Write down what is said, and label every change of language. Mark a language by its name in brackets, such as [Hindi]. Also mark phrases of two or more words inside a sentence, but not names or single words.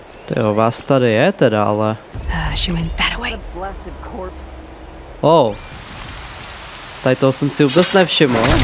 [Czech] Jo, vás tady je teda, ale... [English] She went that way. Oh. [Czech] Tady toho jsem si vůbec nevšiml.